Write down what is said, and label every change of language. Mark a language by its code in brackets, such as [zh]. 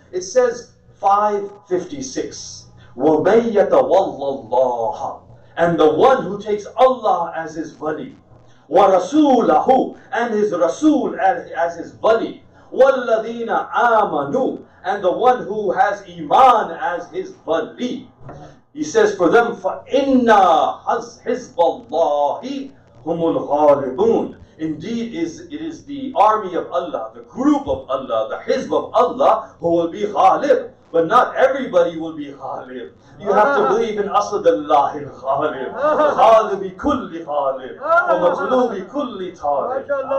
[en] It says 556. [ar] وَمَن يَتَوَلَّ اللَّهَ. [en] And the one who takes Allah as his wali. [ar] وَرَسُولَهُ. [en] And his Rasul as his wali. [ar] وَالَّذِينَ آمَنُوا. [en] And the one who has Iman as his wali. He says for them, [ar] فَإِنَّا حِزْبَ اللَّهِ هُمُ الْغَالِبُونَ. [en] Indeed, it is the army of Allah, the group of Allah, the hizb of Allah who will be ghalib. But not everybody will be ghalib. You have to believe in Asad-Allah al-Ghalib. [ar] Ghalibi kulli ghalib. Wa matlubi kulli talib.